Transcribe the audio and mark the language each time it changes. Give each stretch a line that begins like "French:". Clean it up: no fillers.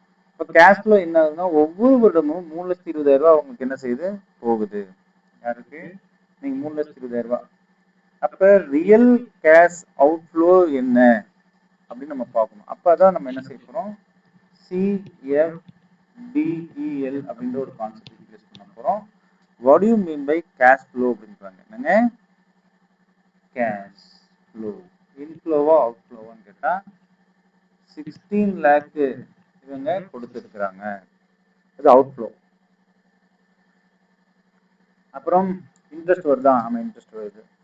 Tamil: இப்போ cash flow என்ன ஆகுதுன்னா, ஒவ்வொரு வருடமும் 3,20,000 ரூபாய் அவங்களுக்கு என்ன செய்யுது? போகுது. யாருக்கு? நீங்க 3,20,000 ரூபாய். அப்போ ரியல் கேஷ் அவுட்ஃப்ளோ என்ன அப்படின்னு நம்ம பார்க்கணும். அப்போ அதான் நம்ம என்ன செய்ய போகிறோம்? CFDEL அப்படின்ற ஒரு கான்செப்ட் யூஸ் பண்ண போகிறோம்.
English: What do you mean by cash flow
Tamil: அப்படின்றாங்க. என்னங்க கேஷ் ஃப்ளோ? இன்ஃப்ளோவா அவுட்ஃப்ளோவான்னு கேட்டால் 16 lakh இவங்க கொடுத்துருக்குறாங்க, அது அவுட்ஃப்ளோ. அப்புறம் இன்ட்ரெஸ்ட் வருதா? ஆமாம், இன்ட்ரெஸ்ட் வருது.